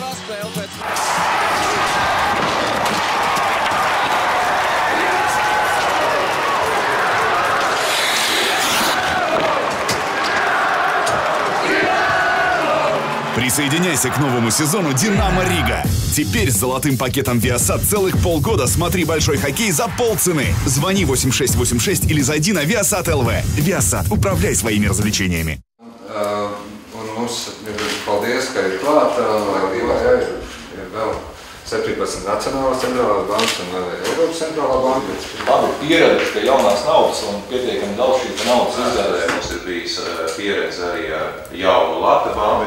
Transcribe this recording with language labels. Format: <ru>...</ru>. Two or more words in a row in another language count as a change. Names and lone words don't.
<lv>spēle pēc...</lv> <ru>Присоединяйся к новому сезону «Динамо Рига». Теперь с золотым пакетом Viasat целых полгода смотри большой хоккей за полцены. Звони 8686 или зайди на Viasat LV. Viasat. Управляй своими развлечениями.</ru> <lv>Paldies, ka ir klāt. Ir vēl 17 Nacionālās centrālās bankas un Eiropas centrālā banka. Labi pieraduši pie jaunās naudas un pietiekami daudz šī naudas izdevē. Mums ir bijis pieredze arī ar jaunu Lata banku.</lv>